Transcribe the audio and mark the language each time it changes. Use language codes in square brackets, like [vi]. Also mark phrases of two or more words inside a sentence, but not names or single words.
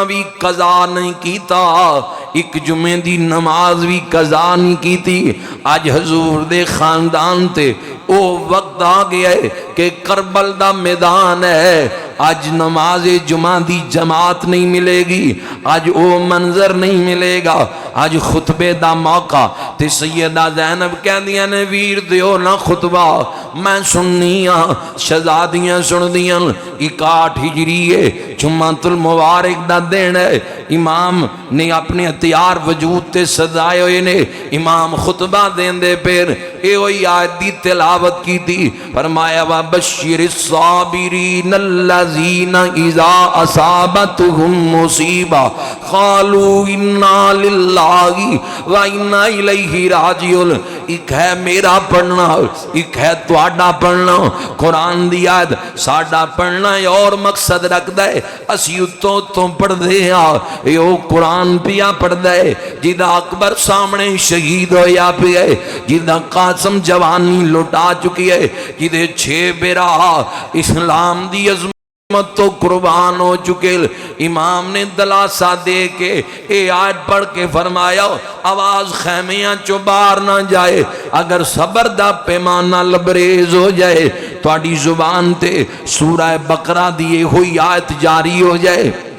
[pa] بھی قضا نہیں کیتا ایک جمعے دی نماز بھی قضا نہیں کیتی آج حضور دے خاندان تے او وقت آ گیا ہے کہ کربل دا میدان ہے آج نماز جمعہ دی جماعت نہیں ملے گی آج او منظر نہیں ملے گا آج خطبے دا موقع تے سیدہ زینب کہہ دیا نے ویر دیو نہ خطبہ میں سننیاں شہزادیاں سن دیاں 61 ہجری ہے جمعۃ المبارک دا دن ہے امام نے اپنے ہتھیار وجود تے سجائے ہوئے نے امام خطبہ دین دے پھر اے وہی آیت دی تلاوت کی تھی فرمایا [ar] وَبَشِّرِ الصَّابِرِينَ الَّذِينَ اِذَا أَصَابَتْهُمْ مُصِيبَةٌ قَالُوا إِنَّا لِلَّهِ وَإِنَّا إِلَيْهِ رَاجِعُونَ [pa] ایک ہے میرا پڑھنا ایک ہے تواڈا پڑھنا قرآن دی آیت ساڈا پڑھنا اور مقصد رکھ دے اسی اتوں پڑھ دے او قرآن پیا پڑھ دے جیدہ اکبر سامنے شہید ہویا پیا جیدہ قاسم جوانی لٹا چکی ہے جیدے 6 بیرا اسلام دی عظمت تو قربان ہو چکے امام نے دلاسا دے کے اے آیت پڑھ کے فرمایا آواز خیمیاں چو باہر نہ جائے اگر صبر دا پیمانہ لبریز ہو جائے تو آڑی زبان تے سورہ بقرہ دیئے ہوئی آیت جاری ہو جائے